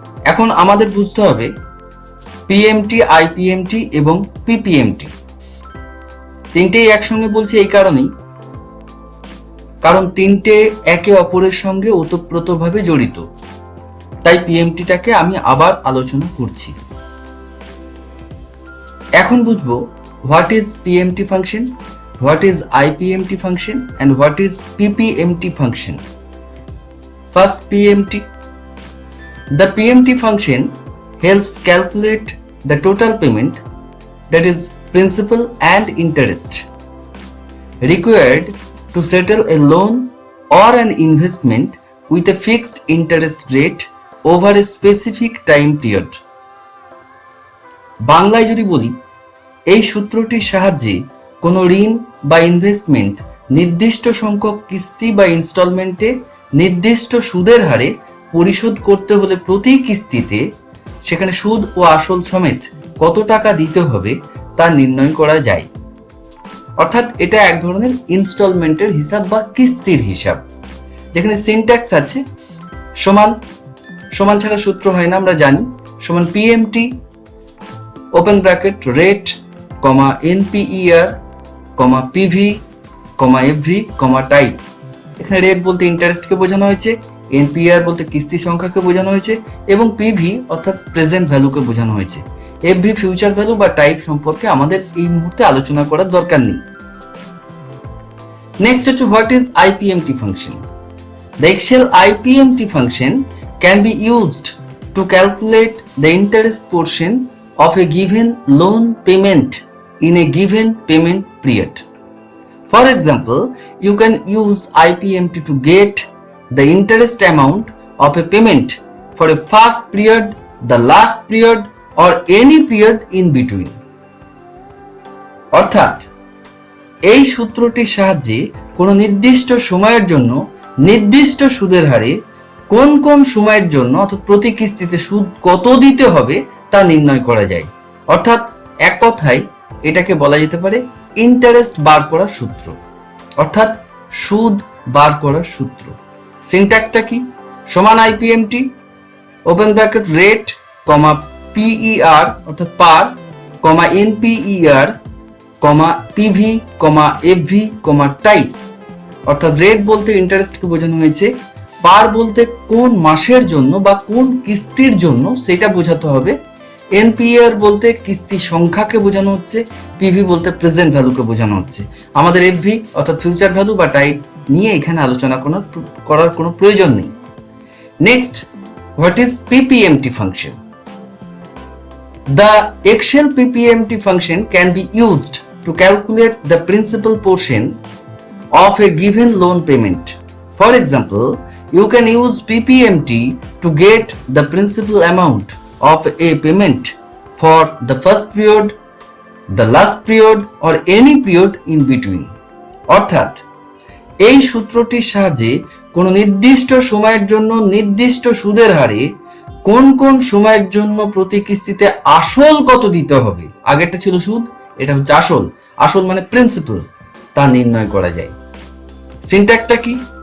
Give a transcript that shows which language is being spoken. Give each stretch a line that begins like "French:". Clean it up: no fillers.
Bangla: এখন আমাদের বুঝতে হবে পিএমটি, আইপিএমটি এবং পিপিএমটি তিনটেই একসঙ্গে বলছে এই কারণেই, কারণ তিনটে একে অপরের সঙ্গে ওতপ্রোতভাবে জড়িত। তাই পিএমটিটাকে আমি আবার আলোচনা করছি। এখন বুঝবো
English: What is PMT function, what is IPMT function and what is PPMT function. First, PMT. The PMT function helps calculate the total payment, that is principal and interest, required to settle a loan or an investment with a fixed interest rate over a specific time period.
Bangla: বাংলায় যদি বলি, এই সূত্রটির সাহায্যে কোনো ঋণ বা investment নির্দিষ্ট সংখ্যক কিস্তি বা ইনস্টলমেন্টে নির্দিষ্ট সুদের হারে পরিশোধ করতে হলে প্রতি কিস্তিতে সেখানে সুদ ও আসল সমেত কত টাকা দিতে হবে তা নির্ণয় করা যায়। অর্থাৎ এটা এক ধরনের ইনস্টলমেন্টের হিসাব বা কিস্তির হিসাব, যেখানে সিনট্যাক্স আছে সমান, সমান ছাড়া সূত্র হয় না আমরা জানি, সমান পিএমটি ওপেন ব্র্যাকেট রেট কমা এনপিইআর কমা পিভি কমা এফভি কমা টাইপ। এখানে রেট বলতে ইন্টারেস্টকে বোঝানো হয়েছে, এনপিআর বলতে কিস্তি সংখ্যাকে বোঝানো হয়েছে এবং পিভি অর্থাৎ প্রেজেন্ট ভ্যালুকে বোঝানো হয়েছে। এফভি ফিউচার ভ্যালু বা টাইপ সম্পর্কে আমাদের এই মুহূর্তে আলোচনা করার দরকার নেই।
English: next
Bangla: হচ্ছে
English: What is IPMT function. The Excel IPMT function can be used to calculate the interest portion of a given loan payment in a given payment period. For example, you can use IPMT to get the interest amount of a payment for a first period, the last period or any period in between.
Bangla: অর্থাৎ এই সূত্রটির সাহায্যে কোনো নির্দিষ্ট সময়ের জন্য নির্দিষ্ট সুদের হারে কোন কোন সময়ের জন্য অর্থাৎ প্রতি কিস্তিতে সুদ কত দিতে হবে তা নির্ণয় করা যায়। অর্থাৎ এক কথায় এটাকে বলা যেতে পারে ইন্টারেস্ট বার করার সূত্র, অর্থাৎ সুদ বার করার সূত্র। সিনট্যাক্সটা কি? সমান আইপিএমটি ওপেন ব্র্যাকেট রেট কমা পিইআর অর্থাৎ পার কমা এনপিইআর কমা পিভি কমা এফভি কমা টাইপ। অর্থাৎ রেট বলতে ইন্টারেস্টকে বোঝানো হয়েছে, পার বলতে কোন মাসের জন্য বা কোন কিস্তির জন্য সেটা বোঝাতে হবে, এনপিআর বলতে কিস্তি সংখ্যাকে বোঝানো হচ্ছে, পিভি বলতে প্রেজেন্ট ভ্যালুকে বোঝানো হচ্ছে। আমাদের এফভি অর্থাৎ ফিউচার ভ্যালু বা টাইপ নিয়ে এখানে আলোচনা করার কোনো প্রয়োজন নেই।
English: Next, what is PPMT function. The Excel PPMT function can be used to calculate the principal portion of a given loan payment. For example, you can use PPMT to get the principal amount of a payment for the first period, the last period or any period in between.
Bangla: অর্থাৎ এই সূত্রটির সাহায্যে কোনো নির্দিষ্ট সময়ের জন্য নির্দিষ্ট সুদের হারে কোন কোন সময়ের জন্য প্রতি কিস্তিতে আসল কত দিতে হবে, আগেরটা ছিল সুদ, এটা হচ্ছে আসল, আসল মানে প্রিন্সিপাল, তা নির্ণয় করা যায়। সিনট্যাক্সটা কি?